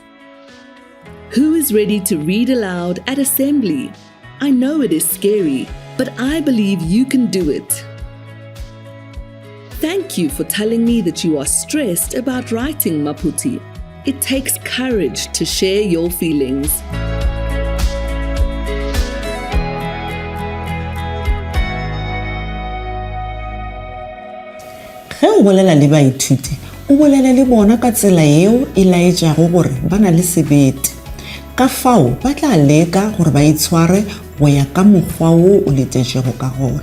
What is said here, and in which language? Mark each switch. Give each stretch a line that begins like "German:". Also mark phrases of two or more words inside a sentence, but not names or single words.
English: Who is ready to read aloud at assembly? I know it is scary, but I believe you can do it." Thank you for telling me that you are stressed about writing, Maputi. It takes courage to share your feelings.
Northern Sotho: Ge o bolela le baithuti, o bolela le bona ka tsela eo e laetšago gore ba na le sebete. Ka fao ba tla leka gore ba itshware go ya ka mokgwa wo o letetšego ka gona.